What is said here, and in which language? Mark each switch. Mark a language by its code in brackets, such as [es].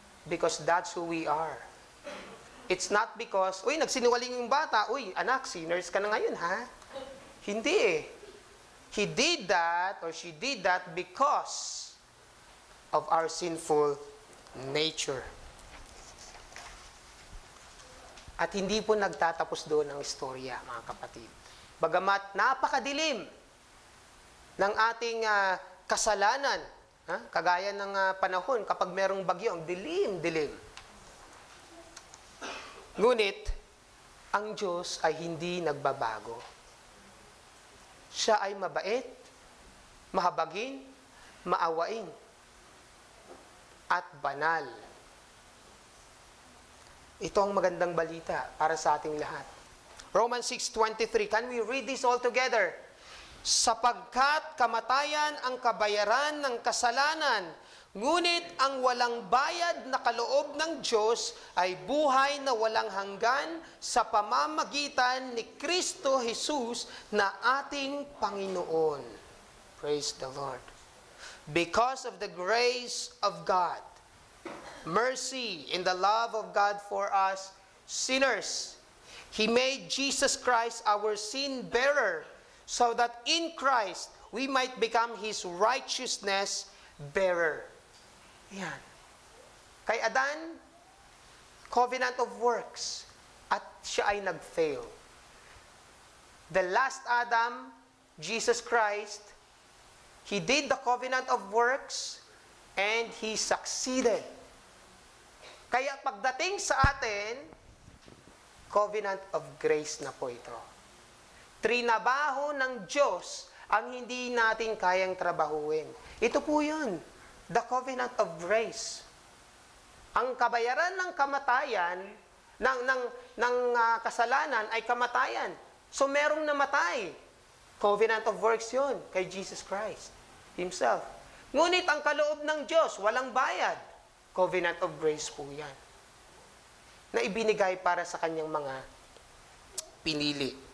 [en] Because that's who we are. It's not because, [tl] uy, nagsinungaling yung bata, uy, anak, sinners ka na ngayon, ha? Hindi eh. [en] He did that, or she did that because of our sinful nature. [tl] At hindi po nagtatapos doon ang istorya, mga kapatid. Bagamat napakadilim ng ating kasalanan, kagaya ng panahon kapag merong bagyo, ang dilim-dilim. Ngunit, ang Diyos ay hindi nagbabago. Siya ay mabait, mahabagin, maawain, at banal. Ito ang magandang balita para sa ating lahat. [en] Romans 6:23. Can we read this all together? [tl] Sapagkat kamatayan ang kabayaran ng kasalanan, ngunit ang walang bayad na kaloob ng Diyos ay buhay na walang hanggan sa pamamagitan ni Kristo Jesus na ating Panginoon. [en] Praise the Lord. Because of the grace of God, mercy and the love of God for us sinners, He made Jesus Christ our sin bearer, so that in Christ we might become His righteousness bearer. Yan. [tl] Kay Adan, covenant of works, at siya ay nag-fail. [en] the last Adam, Jesus Christ, He did the covenant of works and He succeeded. [tl] Kaya pagdating sa atin, covenant of grace na po ito. Trinabaho ng Diyos ang hindi natin kayang trabahuin. Ito po yun, the covenant of grace. Ang kabayaran ng kamatayan, ng kasalanan ay kamatayan. So merong namatay. Covenant of works yun kay Jesus Christ Himself. Ngunit ang kaloob ng Diyos, walang bayad. Covenant of grace po yan. Na ibinigay para sa kanyang mga pinili.